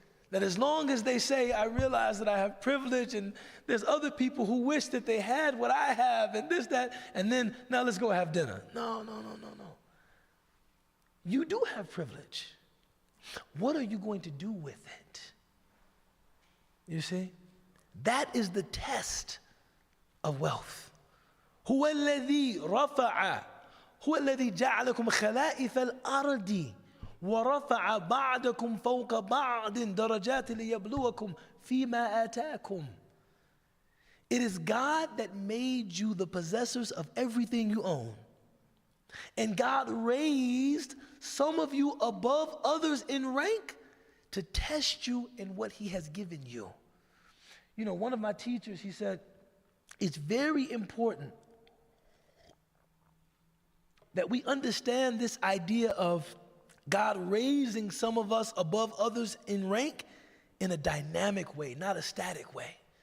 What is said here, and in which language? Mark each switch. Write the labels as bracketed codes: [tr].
[en] That as long as they say, I realize that I have privilege and there's other people who wish that they had what I have and this, that, and then now let's go have dinner. No. You do have privilege. What are you going to do with it? You see? That is the test of wealth. [ar] هو الذي رفع هو الذي جعلكم خلائف الأرض ورفع بعضكم فوق بعض درجات ليبلوكم فيما آتاكم. [en] It is God that made you the possessors of everything you own. And God raised some of you above others in rank to test you in what he has given you. You know, one of my teachers, he said, it's very important that we understand this idea of God raising some of us above others in rank in a dynamic way, not a static way.